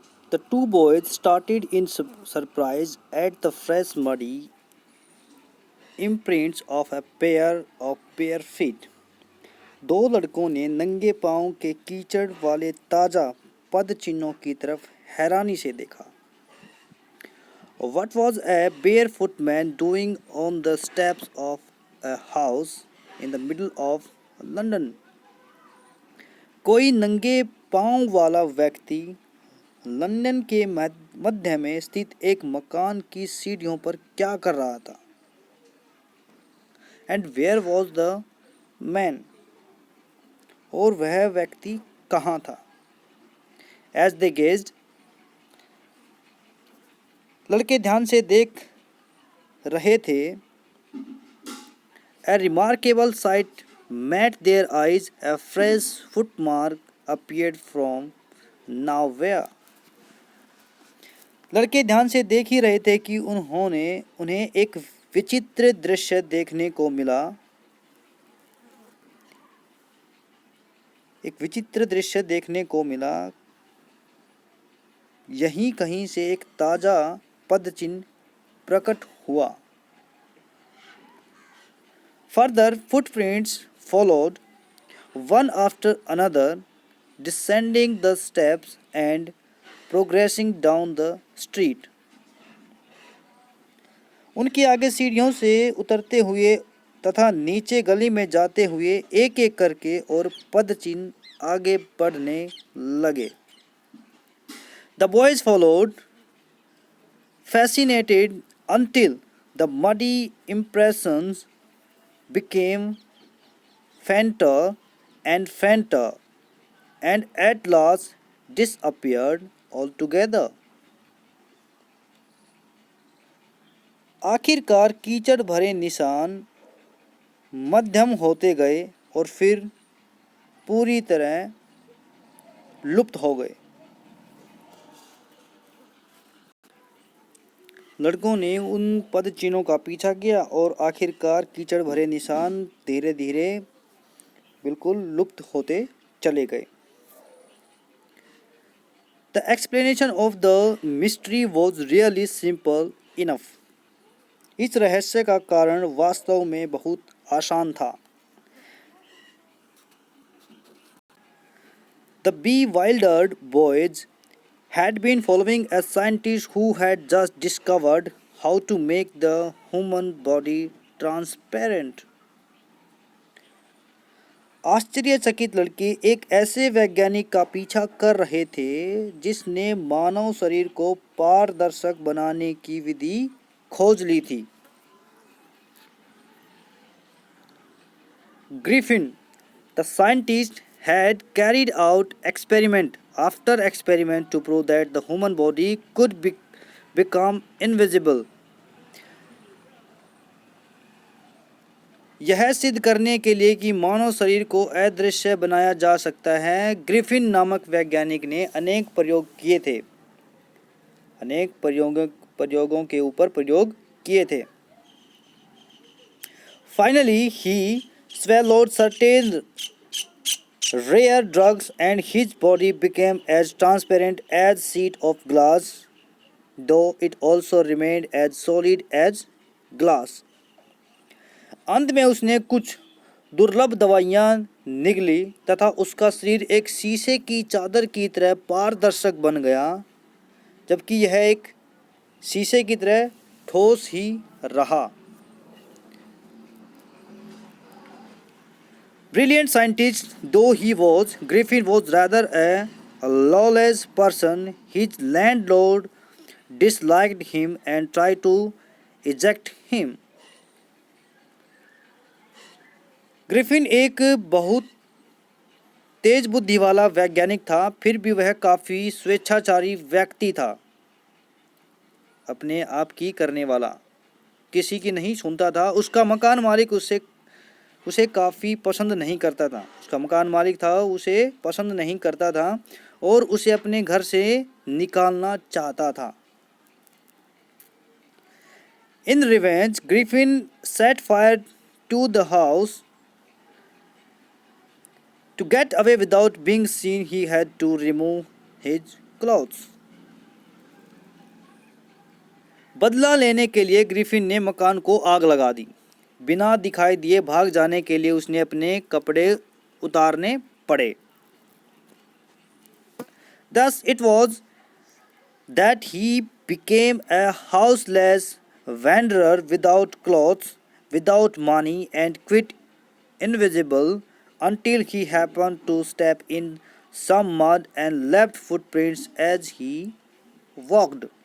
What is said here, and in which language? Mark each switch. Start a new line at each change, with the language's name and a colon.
English: The two boys started in surprise at the fresh muddy imprints of a pair of bare feet.
Hindi: दो लड़कों ने नंगे पांव के कीचड़ वाले ताजा पद चिन्हों की तरफ हैरानी से देखा.
English: What was a barefoot man doing on the steps of a house in the middle of London?
Hindi: कोई नंगे पांव वाला व्यक्ति लंदन के मध्य में स्थित एक मकान की सीढ़ियों पर क्या कर रहा था?
English: And where was the man?
Hindi: और वह व्यक्ति कहाँ था?
English: as they gazed,
Hindi: लड़के ध्यान से देख रहे थे.
English: A remarkable sight met their eyes. A fresh footmark appeared from nowhere.
Hindi: लड़के ध्यान से देख ही रहे थे कि उन्हें एक विचित्र दृश्य देखने को मिला. एक विचित्र दृश्य देखने को मिला. यहीं कहीं से एक ताजा पदचिन्ह प्रकट हुआ.
English: Further footprints followed, one after another, descending the steps and progressing down the street.
Hindi: उनके आगे सीढ़ियों से उतरते हुए तथा नीचे गली में जाते हुए एक एक करके और पदचिन्ह आगे बढ़ने लगे.
English: The boys followed, fascinated, until the muddy impressions became fainter and fainter, and at last disappeared altogether.
Hindi: आखिरकार कीचड़ भरे निशान मध्यम होते गए और फिर पूरी तरह लुप्त हो गए. लड़कों ने उन पद चिन्हों का पीछा किया और आखिरकार कीचड़ भरे निशान धीरे धीरे बिल्कुल लुप्त होते चले गए.
English: The explanation of the mystery was really simple enough.
Hindi: इस रहस्य का कारण वास्तव में बहुत आसान था.
English: The bewildered boys had been following a scientist who had just discovered how to make the human body transparent.
Hindi: आश्चर्यचकित लड़के एक ऐसे वैज्ञानिक का पीछा कर रहे थे जिसने मानव शरीर को पारदर्शक बनाने की विधि खोज ली थी.
English: Griffin, the scientist, had carried out experiment after experiment to prove that the human body could become invisible.
Hindi: यह सिद्ध करने के लिए कि मानव शरीर को अदृश्य बनाया जा सकता है, ग्रिफिन नामक वैज्ञानिक ने अनेक प्रयोग किए थे. अनेक प्रयोगों के ऊपर प्रयोग किए थे.
English: Finally, he swallowed certain rare drugs and his body became as transparent as sheet of glass, though it also remained as solid as glass.
Hindi: अंत में उसने कुछ दुर्लभ दवाइयाँ निगली तथा उसका शरीर एक शीशे की चादर की तरह पारदर्शक बन गया, जबकि यह एक शीशे की तरह ठोस ही रहा.
English: Brilliant scientist though he was, Griffin was rather a lawless person. His landlord disliked him and tried to eject him.
Hindi: Griffin एक बहुत तेज बुद्धि वाला वैज्ञानिक था, फिर भी वह काफ़ी स्वेच्छाचारी व्यक्ति था. अपने आप की करने वाला, किसी की नहीं सुनता था. उसका मकान मालिक उसे काफ़ी पसंद नहीं करता था. उसका मकान मालिक था उसे पसंद नहीं करता था और उसे अपने घर से निकालना चाहता था.
English: In revenge, Griffin set fire to the house. To get away without being seen, he had to remove his clothes.
Hindi: बदला लेने के लिए ग्रिफिन ने मकान को आग लगा दी। बिना दिखाई दिए भाग जाने के लिए उसने अपने कपड़े उतारने पड़े।
English: Thus it was that he became a houseless wanderer without clothes, without money, and quite invisible until he happened to step in some mud and left footprints as he walked.